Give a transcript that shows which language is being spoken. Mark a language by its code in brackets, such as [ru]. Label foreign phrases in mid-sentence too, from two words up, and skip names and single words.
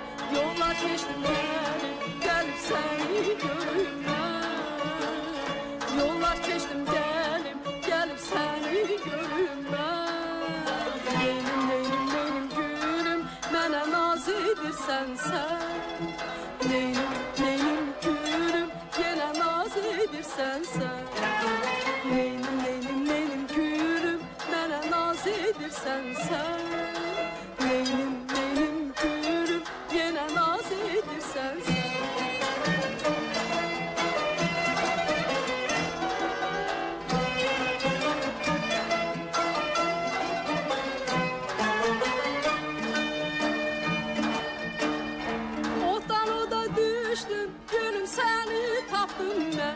[tr] Yollar geçtim gelip, gelip seni görüm ben. Yollar geçtim gelip, gelip seni görüm ben. Benim, benim, benim gülüm, [az] mənə naz edirsən sen. [tr] Benim, benim gülüm, [az] yenə naz edirsən sen. Neynim, neynim, neynim gülüm, mənə naz edirsən sen. Neynim, neynim gülüm, yenə naz edirsən sen. Otdan oda düşdüm, gülüm səni tapdım mən.